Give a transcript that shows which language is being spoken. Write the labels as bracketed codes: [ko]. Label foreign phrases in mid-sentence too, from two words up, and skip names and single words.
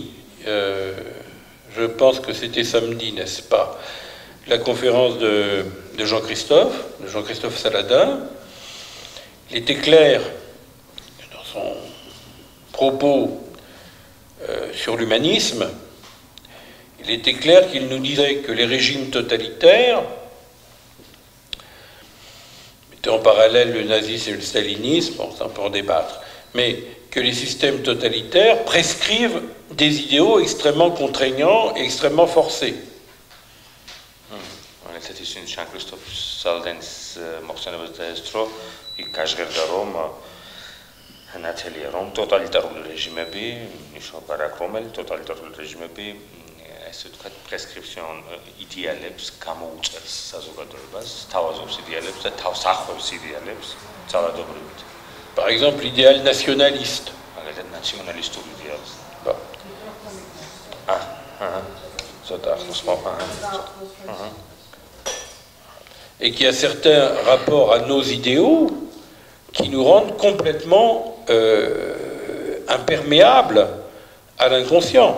[fr] je pense que c'était samedi, n'est-ce pas, la conférence de Jean-Christophe Saladin, il était clair dans son propos sur l'humanisme, il était clair qu'il nous disait que les régimes totalitaires, mettons en parallèle le nazisme et le stalinisme, bon, ça on peut en débattre, mais que les systèmes totalitaires prescrivent des idéaux extrêmement contraignants et extrêmement forcés. [ka] ესე ვთქვათ, პრესკრიფსიონ იდეალებს გამოუწერს საზოგადოებას, თავაზობს იდეალებს და თავს ახვევს იდეალებს ძალადობრივით. [fr] Par exemple, l'idéal nationaliste. [ka] მაგალითად, ნაციონალისტური იდეალი. [fr] Et qui a certains rapports à nos idéaux qui nous rendent complètement imperméables à l'inconscient.